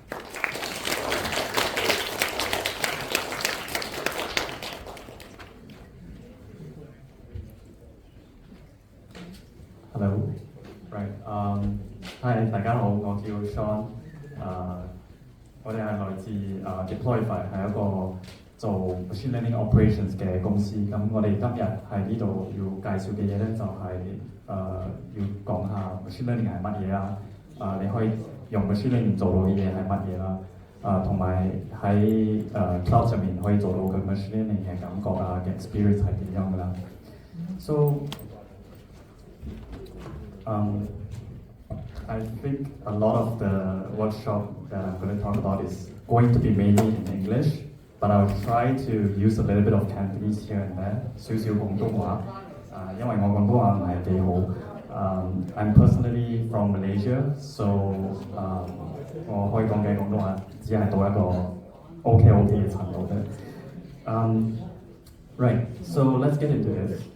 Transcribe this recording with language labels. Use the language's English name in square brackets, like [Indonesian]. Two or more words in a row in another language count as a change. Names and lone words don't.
[English] Hello， hi [Cantonese] 大家好，我叫 Sean， 我哋係來自Deployify， 係一個做 [English] machine learning operations [Cantonese] 嘅公司。咁我哋今日喺呢度要介紹嘅嘢咧，就係要講下 [English] machine learning [Cantonese] 係乜嘢啦。你可以用 [English] machine learning [Cantonese] 做到嘅嘢係乜嘢啦。同埋喺cloud 上面可以做到嘅 machine learning 嘅感覺嘅 experience 係點樣㗎啦。 [English] So I think a lot of the workshop that I'm going to talk about is going to be mainly in English, but I'll try to use a little bit of Cantonese here and there. [Cantonese] 少少廣東話，因為我廣東話唔係幾好。 [English] I'm personally from Malaysia, so [Cantonese] 我可以講嘅廣東話只係到一個 OK 嘅程度啫。 [English] Right, so let's get into this.